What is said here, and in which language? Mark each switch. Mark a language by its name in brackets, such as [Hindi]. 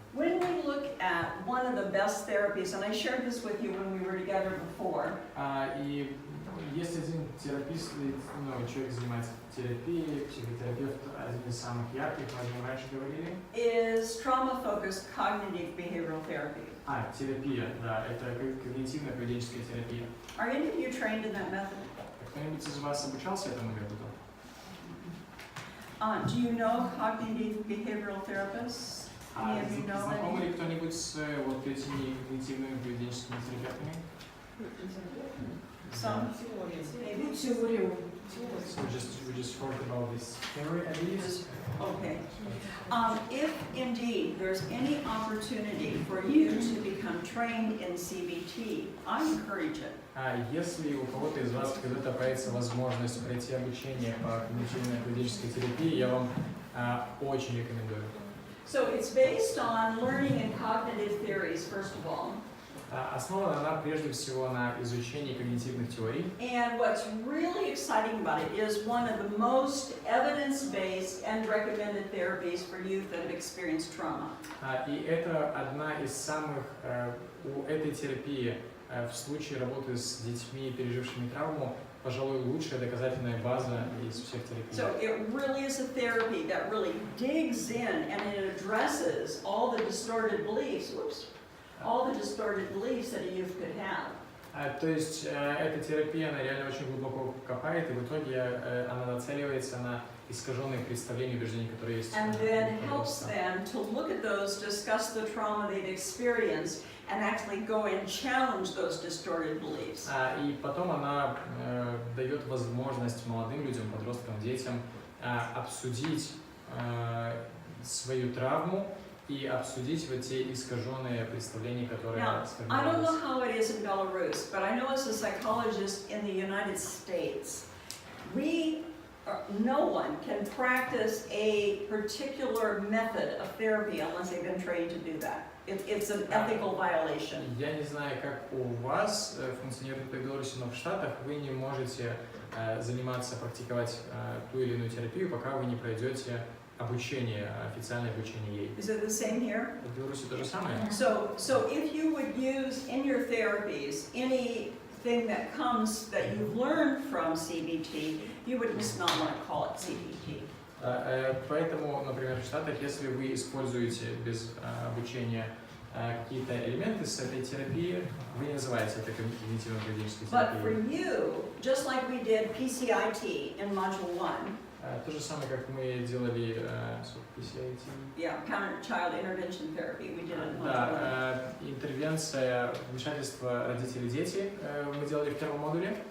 [English] When we look at one of the best therapies, and I shared this with you when we were together before, [Russian] И есть один терапевт, человек занимается терапией, психотерапевт, один из самых ярких, мы о нем раньше говорили. [English] is trauma-focused cognitive behavioral therapy. [Russian] Терапия, да, это когнитивно-поведенческая терапия. [English] Are any of you trained in that method? [Russian] Кто-нибудь из вас обучался этому методу? [English] Do you know cognitive behavioral therapists? Any of you know [Russian] Знакомы [English] any? [Russian] ли кто-нибудь с вот этими когнитивными поведенческими терапевтами? [English] Some? Maybe? [Russian] Теорию. [English] We just heard about this theory, at least. Okay. If indeed there's any opportunity for you to become trained in CBT, I encourage it. [Russian] Если у кого-то из вас когда-то появится возможность пройти обучение по когнитивно-поведенческой терапии, я вам очень рекомендую. [English] So it's based on learning and cognitive theories, first of all. [Russian] Основана она прежде всего на изучении когнитивных теорий. [English] And what's really exciting about it is one of the most evidence-based and recommended therapies for youth that have experienced trauma. [Russian] И это одна из самых, у этой терапии в случае работы с детьми, пережившими травму, пожалуй, лучшая доказательная база из всех терапий. [English] So it really is a therapy that really digs in and it addresses all the distorted beliefs, all the distorted beliefs that a youth could have. [Russian] То есть эта терапия, она реально очень глубоко копает, и в итоге она нацеливается на искаженные представления и убеждения, которые есть. [English] And then helps them to look at those, discuss the trauma they've experienced, and actually go and challenge those distorted beliefs. [Russian] И потом она дает возможность молодым людям, подросткам, детям обсудить свою травму и обсудить вот те искаженные представления, которые [English] Now, I don't know [Russian] сформировались. [English] how it is in Belarus, but I know as a psychologist in the United States, no one can practice a particular method of therapy unless they've been trained to do that. It's an ethical violation. [Russian] Я не знаю, как у вас функционирует по Беларуси, но в Штатах вы не можете заниматься, практиковать ту или иную терапию, пока вы не пройдете обучение, официальное обучение ей. [English] Is it the same here? [Russian] В Беларуси то же самое. [English] So if you would use in your therapies anything that comes that you've learned from CBT, you would just not want to call it CBT. [Russian] Поэтому, например, в Штатах, если вы используете без обучения какие-то элементы с этой терапии, вы не называете это когнитивно-поведенческой [English] But for [Russian] терапией. [English] you, just like we did PCIT in Module 1, [Russian] То же самое, как мы делали с PCIT. [English] yeah, Parent-Child Intervention Therapy, we did it in Module 1. [Russian] Да, интервенция, вмешательство родители-дети мы делали в первом модуле.